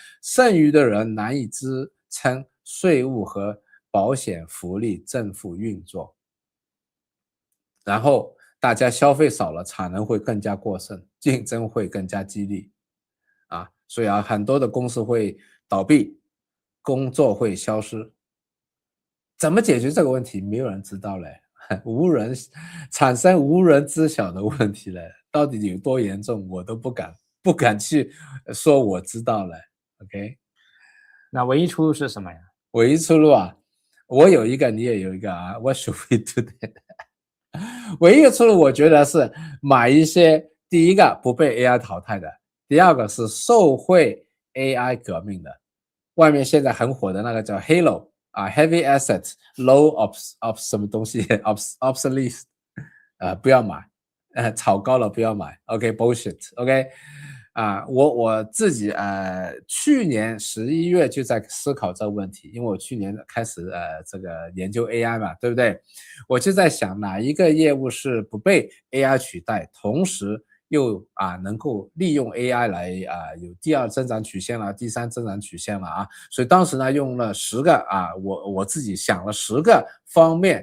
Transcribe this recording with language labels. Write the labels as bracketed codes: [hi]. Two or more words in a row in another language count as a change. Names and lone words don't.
[zh] 剩餘的人難以支撐稅務和保險福利正負運作，然後大家消費少了，產能會更加過剩，競爭會更加激烈所以很多的公司會倒閉，工作會消失。怎麼解決這個問題？沒有人知道嘞，產生無人知曉的問題嘞。到底有多嚴重，我都不敢去說我知道了 ，OK？那唯一出路是什麼呀？唯一出路我有一個，你也有一個 [en] What should we do then？ [zh] 唯一的出路，我覺得是買一些，第一個不被 AI 淘汰的，第二個是受惠 AI 革命的。外面現在很火的那個叫 [en] Halo Heavy Asset Low of [zh] 什麼東西 obsolete 不要買。炒高了不要買 ， [en] OK bullshit， [zh] OK， 我自己去年11月就在思考這個問題，因為我去年開始這個研究 AI 嘛，對不對？我就在想哪一個業務是不被 AI 取代，同時又能夠利用 AI 來有第2增長曲線了，第3增長曲線了所以當時呢用了10個我自己想了10個方面。